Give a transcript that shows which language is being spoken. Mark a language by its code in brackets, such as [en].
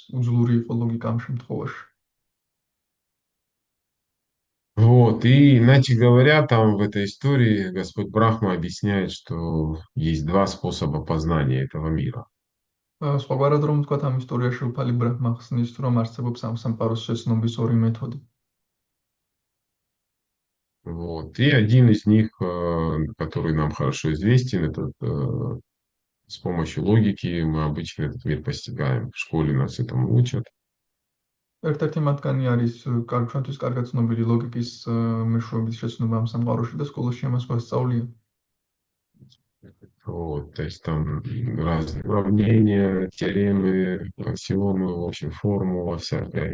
[ka] უძლური იყო ლოგიკა ამ შემთხვევაში. [ru] Вот, и иначе говоря, там в этой истории Господь Брахма объясняет, что есть два способа познания этого мира. [ka] სხვაგვარად რომ ვთქვათ, ამ ისტორიაში უფალი ბრაჰმა ხსნის, რომ არსებობს ამ სამყაროს შეცნობის ორი მეთოდი. [ru] Вот. И один из них, который нам хорошо известен, это с помощью логики мы обычно этот мир постигаем. В школе нас этому учат. [ka] ერთ-ერთი მათგანი არის ჩვენთვის კარგად ცნობილი ლოგიკის მეშვეობით შეცნობა ამ სამყაროში და სკოლაში ამას გვასწავლია. [ru] Вот. То есть там разные уравнения, теоремы, аксиомы, в общем, формула всякая.